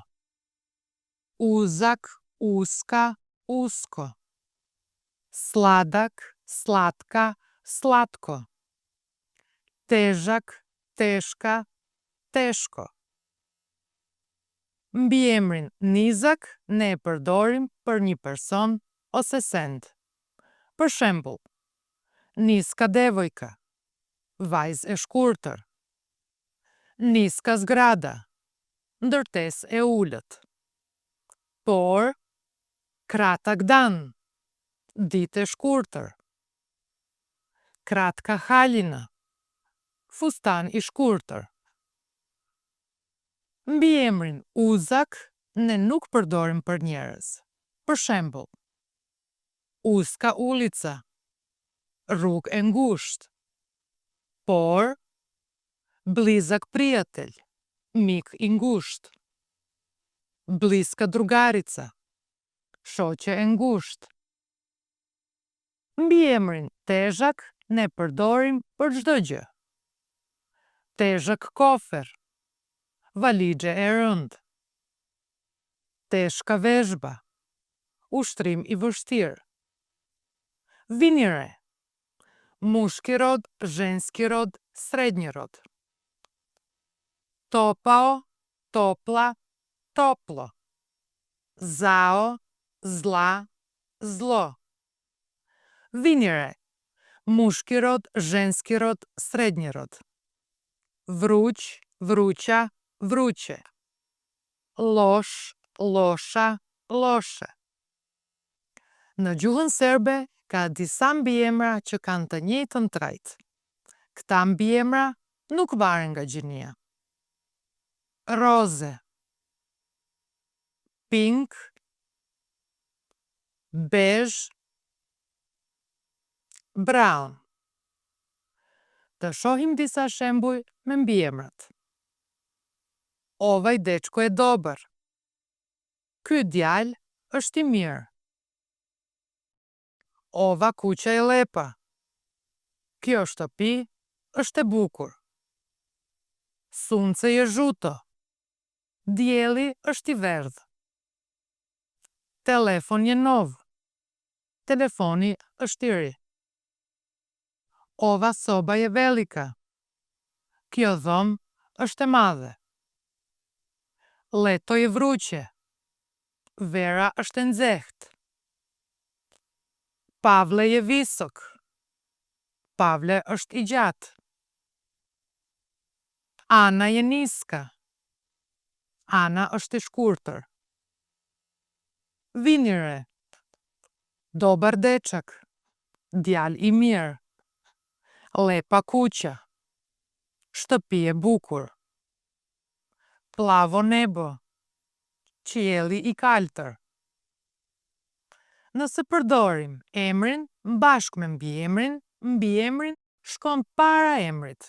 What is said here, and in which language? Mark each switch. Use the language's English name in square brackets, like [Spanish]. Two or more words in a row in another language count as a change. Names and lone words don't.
[Serbian] Uzak, uska, usko. Sladak, slatka, slatko. Težak, teška, teško. [Albanian] Mbiemrin nizak ne e përdorim për një person ose send. Për shembull, [Serbian] niska devojka, [Albanian] vajzë e shkurtër. [Serbian] Niska zgrada, [Albanian] ndërtesë e ulët. Por, [Serbian] kratak dan, [Albanian] ditë e shkurtër. [Serbian] Kratka halina, [Albanian] fustan i shkurtër. Mbiemrin uzak ne nuk përdorim për njerëz. Për shembull, [Serbian] uska ulica, [Albanian] rrugë e ngushtë. Por, [Serbian] blizak prijatelj, [Albanian] mik i ngushtë. [Serbian] Bliska drugarica, [Albanian] shoqe e ngushtë. Mbiemrin težak ne përdorim për çdo gjë. [Serbian] Težak kofer, [Albanian] valixhe e rëndë. [Serbian] Teshka vezhba, [Albanian] ushtrim i vështirë. Vini re. [Serbian] Mushki rod, zhenski rod, srednji rod. Topao, topla, toplo. Zao, zla, zlo. [Albanian] Vini re. [Serbian] Mushki rod, zhenski rod, srednji rod. Vruć, vruća, vruqe. Losh, losha, loshe. [Albanian] Në gjuhën serbe ka disa mbiemra që kanë të njëjtën trajt. Këta mbiemra nuk varen nga gjinia. [Serbian] Roze, pink, beige, brown. [Albanian] Të shohim disa shembuj me mbiemrat. [Serbian] Ovaj dečko e dober. [Albanian] Ky djalë është i mirë. [Serbian] Ova kuqe e lepa. [Albanian] Kjo shtëpi është e bukur. [Serbian] Sunce je žuto. [Albanian] Dielli është i verdh. [Serbian] Telefon je nov. [Albanian] Telefoni është i ri. [Serbian] Ova soba je velika. [Albanian] Kjo dhomë është e madhe. [Serbian] Leto je vruqe. [Albanian] Vera është e nxehtë. [Serbian] Pavle je visok. [Albanian] Pavle është i gjatë. [Serbian] Ana je niska. [Albanian] Ana është i shkurtër. Vinire. [Serbian] Dobar dečak. [Albanian] Djalë i mirë. [Serbian] Lepa kuqa. [Albanian] Shtëpi e bukur. [Serbian] Plavo nebo. [Albanian] Qielli i kaltër. Nëse përdorim emrin bashkë me mbiemrin shkon para emrit.